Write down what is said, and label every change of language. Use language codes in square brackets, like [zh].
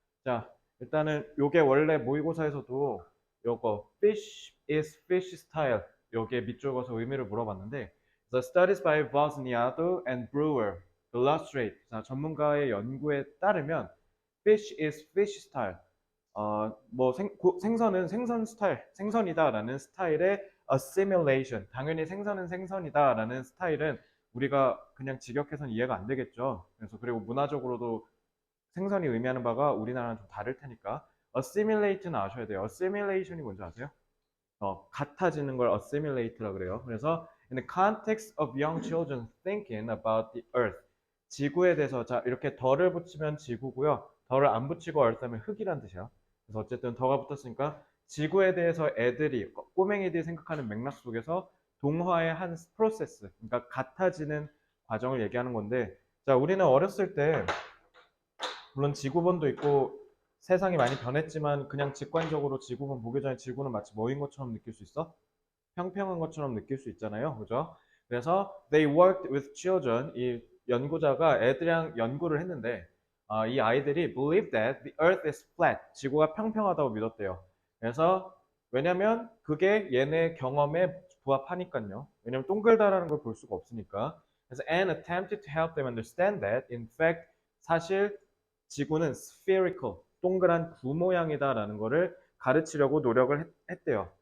[ko] 자, 일단은 요게 원래 모의고사에서도 요거 [en] fish is fish style [ko] 요게 밑줄 그어서 의미를 물어봤는데 [en] The studies by Wozniacki and Brewer illustrate [ko] 자, 전문가의 연구에 따르면 fish is fish style 뭐 생선은 생선 스타일, 생선이다라는 스타일의 assimilation, 당연히 생선은 생선이다라는 스타일은 우리가 그냥 직역해서는 이해가 안 되겠죠. 그래서 그리고 문화적으로도 생선이 의미하는 바가 우리나라랑 좀 다를 테니까 assimilate는 아셔야 돼요. assimilation이 뭔지 아세요? 같아지는 걸 assimilate라 그래요. [en] 그래서 in the context of young children thinking about the earth [ko] 지구에 대해서 자 이렇게 덜을 붙이면 지구고요. 덜을 안 붙이고 earth 하면 흙이란 뜻이야. 그래서 어쨌든 더가 붙었으니까 지구에 대해서 애들이 꼬맹이들이 생각하는 맥락 속에서 동화의 한 프로세스, 그러니까 같아지는 과정을 얘기하는 건데, 자 우리는 어렸을 때 물론 지구본도 있고 세상이 많이 변했지만 그냥 직관적으로 지구본 보기 전에 지구는 마치 뭐인 것처럼 느낄 수 있어? 평평한 것처럼 느낄 수 있잖아요. 그죠? [en] 그래서 they worked with children. [ko] 이 연구자가 애들이랑 연구를 했는데 이 아이들이 [en] believe that the earth is flat. [ko] 지구가 평평하다고 믿었대요. 그래서 왜냐면 그게 얘네 경험에 부합하니까요. 왜냐면 동글다라는 걸 볼 수가 없으니까. 그래서 [en] and attempted to help them understand that in fact [ko] 사실 지구는 spherical, 동그란 구 모양이다라는 거를 가르치려고 노력을 했대요.